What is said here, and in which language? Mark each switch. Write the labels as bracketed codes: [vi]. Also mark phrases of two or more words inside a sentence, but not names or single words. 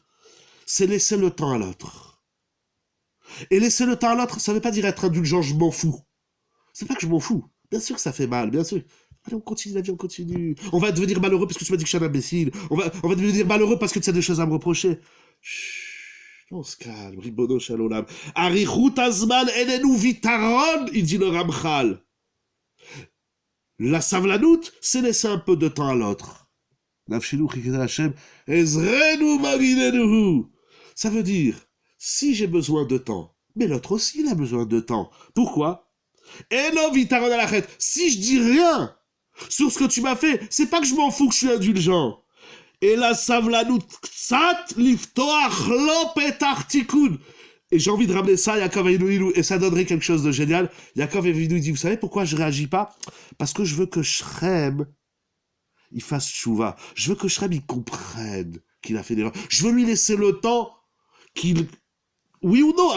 [fr] C'est laisser le temps à l'autre. Et laisser le temps à l'autre, ça ne veut pas dire être indulgent, je m'en fous. C'est pas que je m'en fous. Bien sûr que ça fait mal, bien sûr. Allez, on continue, la vie, on continue. On va devenir malheureux parce que tu m'as dit que je suis un imbécile. On va devenir malheureux parce que tu as des choses à me reprocher. Chut, on se calme, [he] רבונו שלום. אריכות הזמן איננו ויתרון, [fr] il dit le Ramchal. La savlanout, c'est laisser un peu de temps à l'autre. Ça veut dire, si j'ai besoin de temps, mais l'autre aussi il a besoin de temps. Pourquoi? Si je dis rien sur ce que tu m'as fait, c'est pas que je m'en fous que je suis indulgent. Et la savlanout [he] קצת לפתוח לו פתח תיקון. [fr] Et j'ai envie de ramener ça à Yaakov Avinu, et ça donnerait quelque chose de génial. Yaakov Avinu dit, vous savez pourquoi je réagis pas? Parce que je veux que Shrem, il fasse tchouva. Je veux que Shrem, il comprenne qu'il a fait des erreurs. Je veux lui laisser le temps qu'il... Oui ou non?